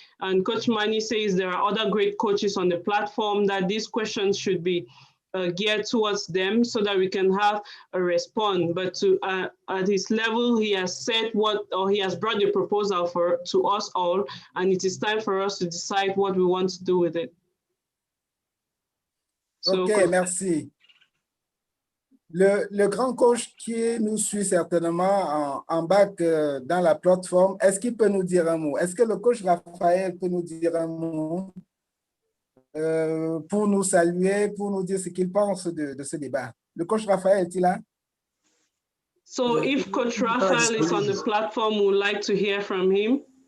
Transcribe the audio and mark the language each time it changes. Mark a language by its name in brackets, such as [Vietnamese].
[English] And Coach Mani says there are other great coaches on the platform, that these questions should be geared towards them so that we can have a response. But at his level, he has said he has brought the proposal to us all, and it is time for us to decide what we want to do with it. [French] Ok, merci. Le grand coach qui nous suit certainement en bas dans la plateforme, est-ce qu'il peut nous dire un mot? Est-ce que le coach Raphaël peut nous dire un mot pour nous saluer, pour nous dire ce qu'il pense de ce débat? Le coach Raphaël est-il là? [English] So if Coach Raphael is on the platform, we would like to hear from him.